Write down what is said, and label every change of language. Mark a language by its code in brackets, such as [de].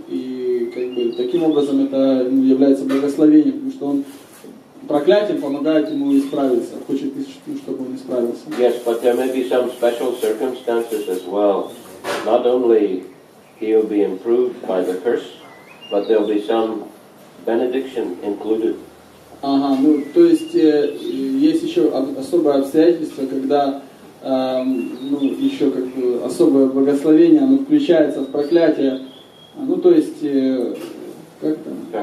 [ru] И таким образом это является благословением, потому что он проклятием помогает ему исправиться, хочет, чтобы он исправился. [en] Yes, but there may be some special circumstances as well. Not only he'll be improved by the curse, but there'll be some benediction included. [ru] Ага, то есть есть еще особое обстоятельство, когда еще особое благословение, оно включается в проклятие, то есть как там?